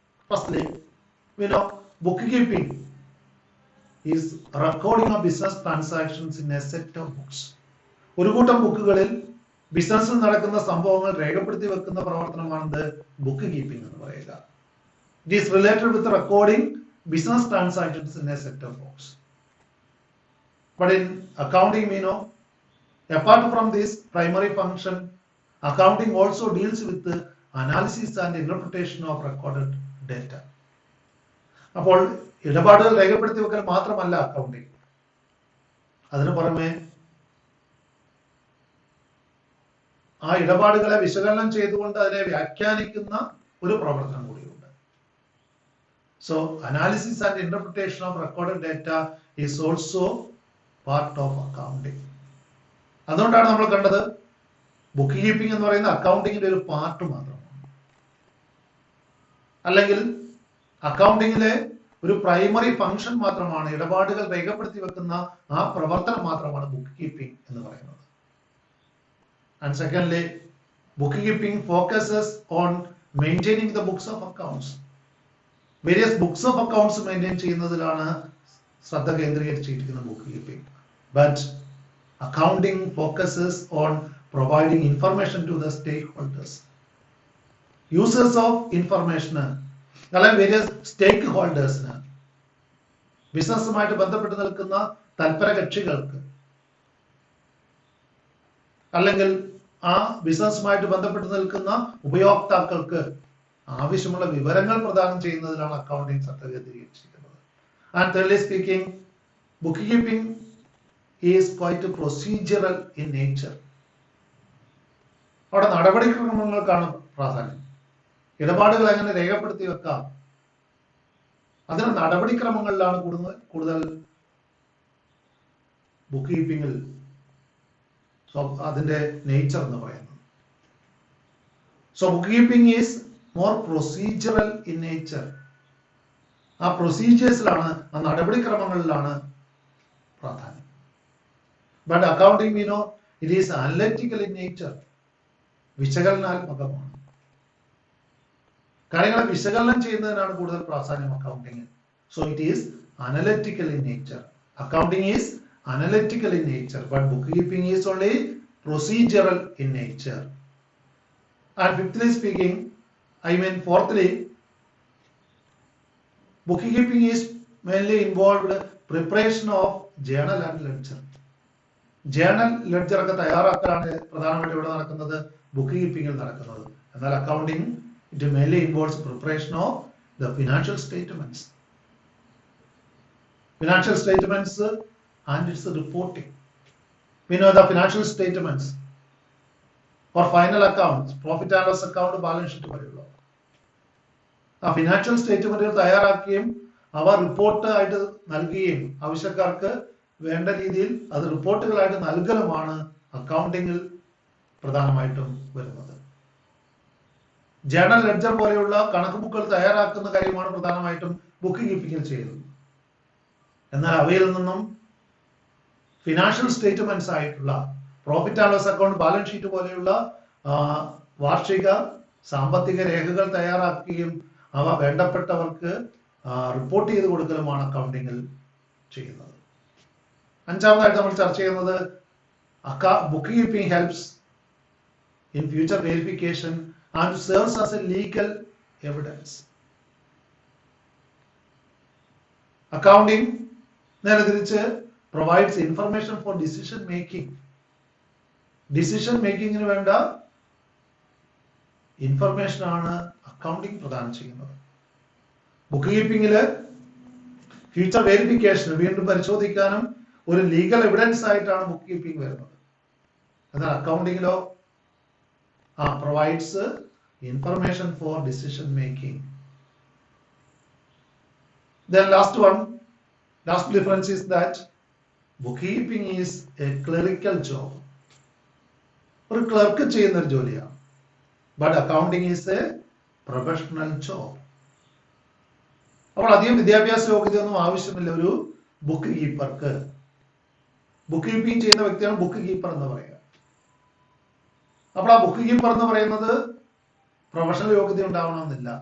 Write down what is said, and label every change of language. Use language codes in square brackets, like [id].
[ml] Firstly [en] we know bookkeeping is recording of business transactions in a set of books. [ml] ഒരു കൂട്ടം ബുക്കുകളിൽ ബിസിനസ്സിൽ നടക്കുന്ന സംഭവങ്ങൾ രേഖപ്പെടുത്തി വെക്കുന്ന പ്രവർത്തനമാണ് ബുക്ക് കീപ്പിംഗ് എന്ന് പറയുക. [en] It is related with recording business transactions in a set of books. But in accounting, we know, apart from this primary function, accounting also deals with the analysis and interpretation of recorded data. [ml] അപ്പോൾ ഇടപാടുകൾ രേഖപ്പെടുത്തി വെക്കൽ മാത്രമല്ല accounting, അതിനു പുറമെ ആ ഇടപാടുകളെ വിശകലനം ചെയ്തുകൊണ്ട് അതിനെ വ്യാഖ്യാനിക്കുന്ന ഒരു പ്രവർത്തനം കൂടിയുണ്ട്. [en] So analysis and interpretation of recorded data is also part of accounting. [ml] അതുകൊണ്ടാണ് നമ്മൾ കണ്ടത് ബുക്ക് കീപ്പിംഗ് എന്ന് പറയുന്ന അക്കൗണ്ടിങ്ങിന്റെ ഒരു പാർട്ട് മാത്രമാണ്, അല്ലെങ്കിൽ അക്കൗണ്ടിങ്ങിലെ ഒരു പ്രൈമറി ഫംഗ്ഷൻ മാത്രമാണ്, ഇടപാടുകൾ രേഖപ്പെടുത്തി വെക്കുന്ന ആ പ്രവർത്തനം മാത്രമാണ് ബുക്ക് കീപ്പിംഗ് എന്ന് പറയുന്നത്. [en] And secondly, bookkeeping focuses on maintaining the books of accounts. Various books of accounts maintain [ml] ചെയ്യുന്നതിലാണ് ശ്രദ്ധ കേന്ദ്രീകരിച്ചിരിക്കുന്ന book keeping. [en] But accounting focuses on providing information to the stakeholders. Users of information, [ml] അല്ലെങ്കിൽ [en] various stakeholders, [ml] ബിസിനസ്സുമായിട്ട് ബന്ധപ്പെട്ട് നിൽക്കുന്ന തൽപര കക്ഷികൾക്ക്, അല്ലെങ്കിൽ ആ ബിസിനസ്സുമായിട്ട് ബന്ധപ്പെട്ട് നിൽക്കുന്ന ഉപയോക്താക്കൾക്ക് ആവശ്യമുള്ള വിവരങ്ങൾ പ്രദാനം ചെയ്യുന്നതിലാണ് അക്കൗണ്ടിങ് ശ്രദ്ധ കേന്ദ്രീകരിച്ചിരിക്കുന്നത്. [en] And thirdly speaking, bookkeeping is quite procedural in nature. [ml] അവിടെ നടപടിക്രമങ്ങൾക്കാണ് പ്രാധാന്യം. ഇടപാടുകൾ എങ്ങനെ രേഖപ്പെടുത്തി വെക്കാം, അതിന് നടപടിക്രമങ്ങളിലാണ് കൂടുതൽ ബുക്ക് കീപ്പിംഗിൽ അതിന്റെ നേച്ചർ എന്ന് പറയുന്നത്. [en] So bookkeeping is more procedural in nature. [ml] ആ പ്രൊസീജിയേഴ്സിലാണ്, ആ നടപടിക്രമങ്ങളിലാണ് പ്രാധാന്യം. [en] But accounting we know it is analytical in nature. [ml] വിശകലനാത്മകമാണ്. കാര്യങ്ങളെ വിശകലനം ചെയ്യുന്നതിനാണ് കൂടുതൽ പ്രാധാന്യം accounting. [en] So it is analytical in nature. Accounting is analytical in nature, but bookkeeping is only procedural in nature. And fifthly speaking, fourthly, bookkeeping is mainly involved preparation of journal and ledger. [ml] Journal, ledger ഒക്കെ തയ്യാറാക്കാനാണ് പ്രധാനമായിട്ട് ഇവിടെ നടക്കുന്നത്, book കീപ്പിംഗിൽ നടക്കുന്നത്. എന്നാൽ accounting [en] it mainly involves preparation of the financial statements. Financial statements and its reporting. We know the financial statements for final accounts, profit and loss account, balance sheet [ml] പോലെയുള്ള ആ financial സ്റ്റേറ്റ്മെന്റുകൾ തയ്യാറാക്കുകയും അവ റിപ്പോർട്ട് ആയിട്ട് നൽകുകയും ആവശ്യക്കാർക്ക് വേണ്ട രീതിയിൽ അത് റിപ്പോർട്ടുകളായിട്ട് നൽകലുമാണ് അക്കൗണ്ടിങ്ങിൽ പ്രധാനമായിട്ടും വരുന്നത്. ജേണൽ ലെഡ്ജർ പോലെയുള്ള കണക്ക് ബുക്കുകൾ തയ്യാറാക്കുന്ന കാര്യമാണ് പ്രധാനമായിട്ടും ബുക്ക് കീപ്പിംഗിൽ ചെയ്യുന്നത്. എന്നാൽ അവയിൽ നിന്നും ഫിനാൻഷ്യൽ സ്റ്റേറ്റ്മെന്റ്സ് ആയിട്ടുള്ള profit and loss account, balance sheet പോലെയുള്ള വാർഷിക സാമ്പത്തിക രേഖകൾ തയ്യാറാക്കുകയും അവ വേണ്ടപ്പെട്ടവർക്ക് റിപ്പോർട്ട് ചെയ്ത് കൊടുക്കലുമാണ് അക്കൗണ്ടിങ്ങിൽ ചെയ്യുന്നത്. അഞ്ചാമതായിട്ട് നമ്മൾ ചർച്ച ചെയ്യുന്നത് [en] Bookkeeping helps in future verification and serves as a legal evidence. Accounting [ml] നേരെ തിരിച്ച് [en] provides information for decision making. [ml] Decision making ന് വേണ്ട ഇൻഫർമേഷൻ ആണ് അക്കൗണ്ടിങ് പ്രദാനം ചെയ്യുന്നത്. ബുക്ക് കീപ്പിംഗില് ഫ്യൂച്ചർ വെരിഫിക്കേഷൻ, വീണ്ടും പരിശോധിക്കാനും ഒരു ലീഗൽ എവിഡൻസ് ആയിട്ടാണ് ബുക്ക് കീപ്പിംഗ് വരുന്നത്. എന്നാൽ അക്കൗണ്ടിങ്ങിലോ [en] Provides information for decision making. Then last difference is that bookkeeping is a clerical job. [ml] ഒരു ക്ലർക്ക് ചെയ്യുന്ന ഒരു ജോലിയാണ്. [en] But accounting is a professional job. [ml] അപ്പോൾ അധികം വിദ്യാഭ്യാസ യോഗ്യതയൊന്നും ആവശ്യമില്ല ഒരു ബുക്ക് കീപ്പർക്ക്. ബുക്ക് കീപ്പിംഗ് ചെയ്യുന്ന വ്യക്തിയാണ് ബുക്ക് കീപ്പർ എന്ന് പറയുക. അപ്പോൾ ആ ബുക്ക് കീപ്പർ എന്ന് പറയുന്നത് പ്രൊഫഷണൽ യോഗ്യത ഉണ്ടാവണമെന്നില്ല.